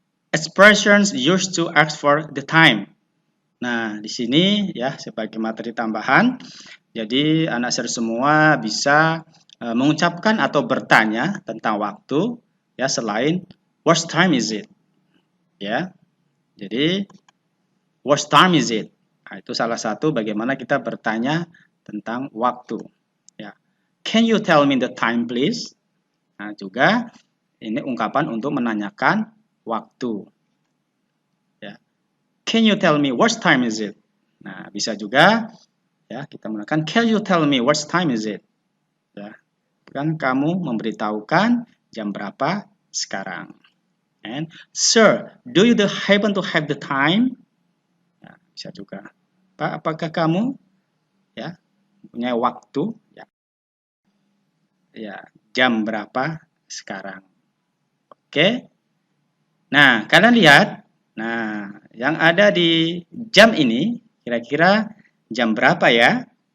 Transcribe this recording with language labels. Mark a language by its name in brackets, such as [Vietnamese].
[English] Expressions used to ask for the time. [Indonesian] Nah, di sini ya sebagai materi tambahan. Jadi anak sir semua bisa mengucapkan atau bertanya tentang waktu ya selain [English] what time is it? [Indonesian] Ya. Jadi [English] what time is it? [Indonesian] Nah, itu salah satu bagaimana kita bertanya tentang waktu. Ya. [English] Can you tell me the time please? [Indonesian] Nah, juga ini ungkapan untuk menanyakan waktu. [English] can you tell me what time is it? [Indonesian] Nah, bisa juga ya kita menggunakan [English] can you tell me what time is it? [Indonesian] Ya, kan kamu memberitahukan jam berapa sekarang. [English] And sir, do you happen to have the time? [Indonesian] Nah, bisa juga. Pak, apakah kamu ya punya waktu? Ya, jam berapa sekarang? Oke. Nah, kalian lihat. Nah, yang ada di jam ini kira-kira jam berapa ya?